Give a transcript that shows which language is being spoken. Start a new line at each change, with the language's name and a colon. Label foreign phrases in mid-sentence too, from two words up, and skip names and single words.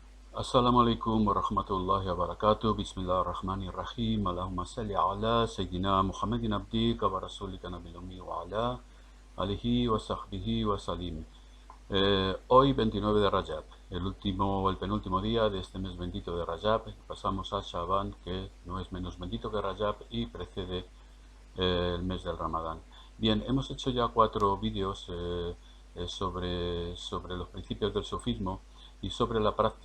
Arabic: السلام عليكم ورحمة الله وبركاته. بسم الله الرحمن الرحيم. اللهم صل على سيدنا محمد عبدك ورسولك النبي الأمي وعلى آله وصحبه وسلم.
Spanish: Hoy 29 de Rajab, el penúltimo día de este mes bendito de Rajab. Pasamos a Shaban, que no es menos bendito que Rajab y precede el mes del Ramadán. Bien, hemos hecho ya 4 vídeos sobre los principios del sufismo y sobre la práctica.